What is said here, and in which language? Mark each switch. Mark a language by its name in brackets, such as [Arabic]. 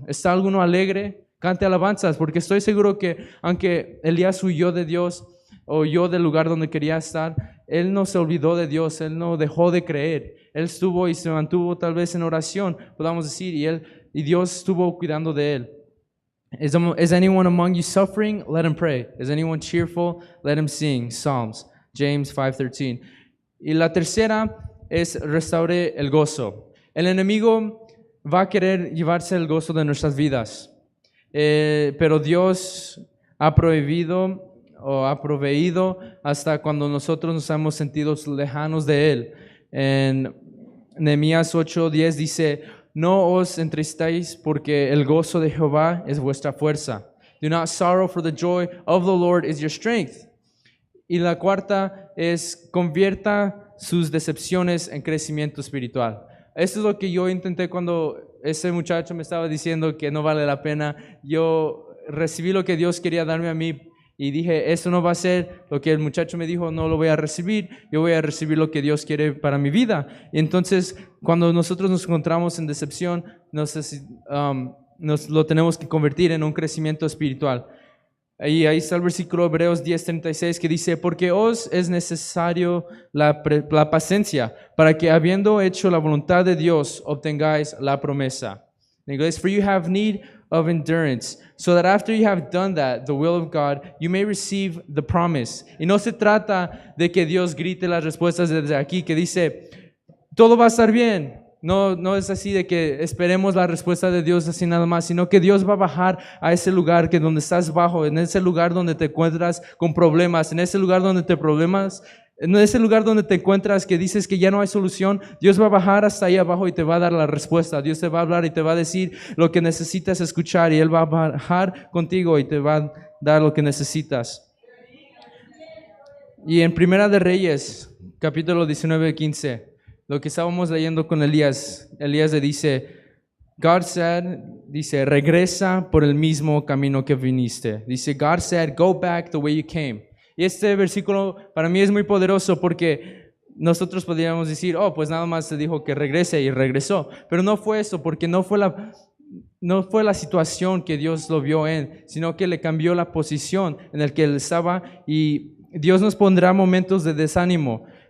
[Spanish] ¿Está alguno alegre? Cante alabanzas, porque estoy seguro que aunque Elías huyó de Dios o huyó del lugar donde quería estar, él no se olvidó de Dios, él no dejó de creer, él estuvo y se mantuvo tal vez en oración, podamos decir, y Dios estuvo cuidando de él. [English] Is anyone among you suffering? Let him pray. Is anyone cheerful? Let him sing. Psalms, James 5:13. [Spanish] Y la tercera es restaure el gozo. El enemigo va a querer llevarse el gozo de nuestras vidas, pero Dios ha prohibido o ha proveído hasta cuando nosotros nos hemos sentido lejanos de Él. En Nehemías 8:10 dice, no os entristéis porque el gozo de Jehová es vuestra fuerza. [English] Do not sorrow, for the joy of the Lord is your strength. [Spanish] Y la cuarta es convierta sus decepciones en crecimiento espiritual. Esto es lo que yo intenté cuando ese muchacho me estaba diciendo que no vale la pena. Yo recibí lo que Dios quería darme a mí y dije, esto no va a ser lo que el muchacho me dijo, no lo voy a recibir, yo voy a recibir lo que Dios quiere para mi vida. Y entonces, cuando nosotros nos encontramos en decepción, nos lo tenemos que convertir en un crecimiento espiritual. Ahí está el versículo Hebreos 10:36 que dice, porque os es necesario la paciencia para que habiendo hecho la voluntad de Dios obtengáis la promesa. En inglés, [English] for you have need of endurance, so that after you have done that, the will of God, you may receive the promise. [Spanish] Y no se trata de que Dios grite las respuestas desde aquí, que dice, todo va a estar bien. No es así de que esperemos la respuesta de Dios así nada más, sino que Dios va a bajar a ese lugar que donde estás bajo, en ese lugar donde te encuentras con problemas, en ese lugar donde te encuentras que dices que ya no hay solución, Dios va a bajar hasta ahí abajo y te va a dar la respuesta. Dios te va a hablar y te va a decir lo que necesitas escuchar y Él va a bajar contigo y te va a dar lo que necesitas. Y en Primera de Reyes, capítulo 19:15, lo que estábamos leyendo con Elías le dice, [English] God said, [Spanish] dice, regresa por el mismo camino que viniste. Dice, [English] God said, go back the way you came. [Spanish] Y este versículo para mí es muy poderoso porque nosotros podríamos decir, pues nada más se dijo que regrese y regresó. Pero no fue eso, porque no fue la situación que Dios lo vio en, sino que le cambió la posición en la que él estaba. Y Dios nos pondrá momentos de desánimo.